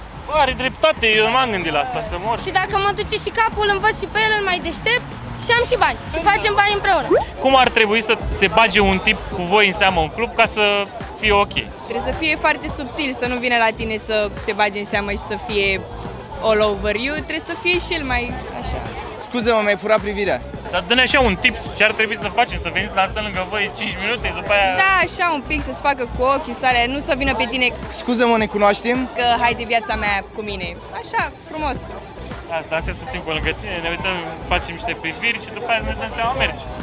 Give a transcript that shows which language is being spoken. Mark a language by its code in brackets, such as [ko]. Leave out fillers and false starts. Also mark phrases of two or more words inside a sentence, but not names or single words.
[ro] Bă, are dreptate, eu nu m-am gândit la asta, să mor. Și dacă mă duce și capul, îl învăț și pe el, îl mai deștept și am și bani. Și facem bani împreună. Cum ar trebui să se bage un tip cu voi în seamă în club ca să fie ok? Trebuie să fie foarte subtil, să nu vină la tine să se bage în seamă și să fie [en] all over you. [ro] Trebuie să fie și el mai așa. Scuze-mă, mi-ai furat privirea. Dar dă-ne așa un tip ce ar trebui să facem, să veniți la asta lângă voi 5 minute, după aia... Da, așa un pic, să-ți facă cu ochii sale, nu să vină pe tine Scuze-mă, ne cunoaștem? că hai de viața mea cu mine. Așa, frumos. Asta, dansez puțin pe lângă tine, ne uităm, facem niște priviri și după aia ne dăm seama, mergi.